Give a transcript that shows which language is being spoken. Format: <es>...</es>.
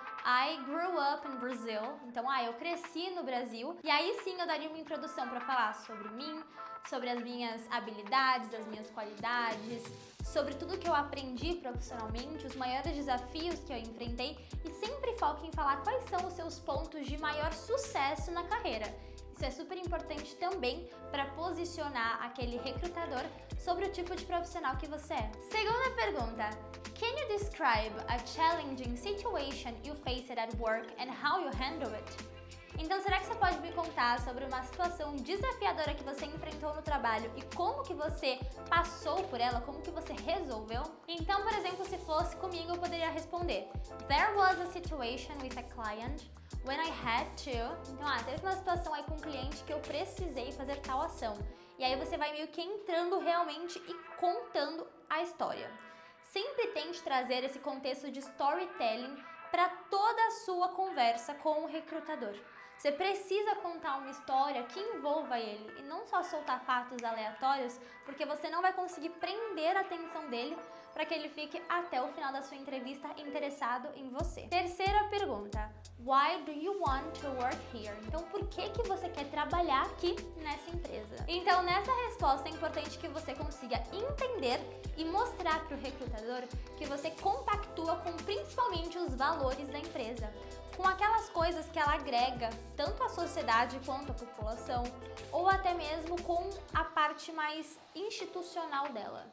<en>I grew up in Brazil,</en> <pt>então eu cresci no Brasil, e aí sim eu daria uma introdução para falar sobre mim, sobre as minhas habilidades, as minhas qualidades, sobre tudo que eu aprendi profissionalmente, os maiores desafios que eu enfrentei, e sempre foque em falar quais são os seus pontos de maior sucesso na carreira. Isso é super importante também para posicionar aquele recrutador sobre o tipo de profissional que você é. Segunda pergunta.</pt> <en>Can you describe a challenging situation you faced at work and how you handle it?</en> <pt>Então, será que você pode me contar sobre uma situação desafiadora que você enfrentou no trabalho e como que você passou por ela, como que você resolveu? Então, por exemplo, se fosse comigo, eu poderia responder:</pt> <en>There was a situation with a client when I had to.</en> <pt>Então, teve uma situação aí com um cliente que eu precisei fazer tal ação. E aí você vai meio que entrando realmente e contando a história. Sempre tente trazer esse contexto de storytelling para toda a sua conversa com o recrutador. Você precisa contar uma história que envolva ele e não só soltar fatos aleatórios, porque você não vai conseguir prender a atenção dele para que ele fique até o final da sua entrevista interessado em você. Terceira pergunta.</pt> <en>Why do you want to work here?</en> <pt>Então, por que você quer trabalhar aqui nessa empresa? Então, nessa resposta é importante que você consiga entender e mostrar para o recrutador que você compactua com principalmente os valores da empresa, com aquelas coisas que ela agrega tanto à sociedade quanto à população, ou até mesmo com a parte mais institucional dela.</pt>